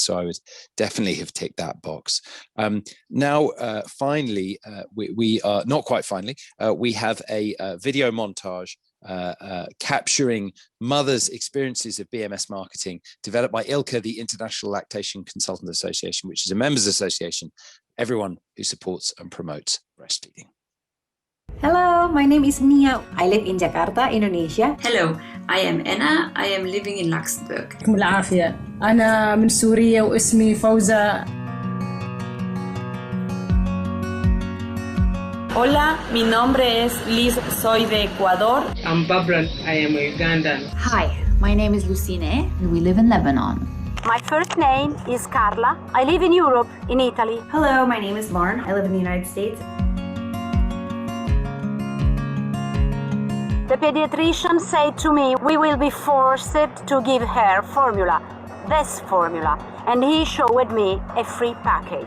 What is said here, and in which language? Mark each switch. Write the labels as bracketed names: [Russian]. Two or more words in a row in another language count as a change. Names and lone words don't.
[English] So I would definitely have ticked that box. Now, finally, we are not quite finally, we have a video montage capturing mothers' experiences of BMS marketing, developed by ILCA, the International Lactation Consultant Association, which is a members association, everyone who supports and promotes breastfeeding. Hello, my name is Nia. I live in Jakarta, Indonesia. Hello, I am Anna. I am living in Luxembourg. [Arabic] يعطيكم العافية. أنا من سوريا واسمي فوزة. [Spanish] Hola, mi nombre es Liz, soy de Ecuador. [English] I'm Babran, I am a Ugandan. Hi, my name is Lucine and we live in Lebanon. My first name is Carla. I live in Europe, in Italy. Hello, my name is Lauren. I live in the United States. The pediatrician said to me, we will be forced to give her formula, this formula, and he showed me a free package.